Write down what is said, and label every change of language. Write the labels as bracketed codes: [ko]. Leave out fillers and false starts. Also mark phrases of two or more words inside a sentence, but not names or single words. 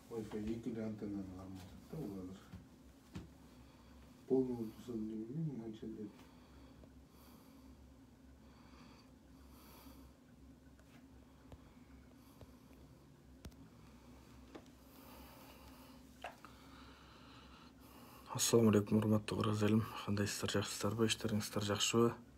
[kk] Екі антеннаны алмадық та олар. Полный болса деймін, мыншалай. [ar] السلام عليكم, [ky] урматтуу кыргыз элим. Кандайсыздар, жакшысыздарбы? Иштериңиздер жакшыбы?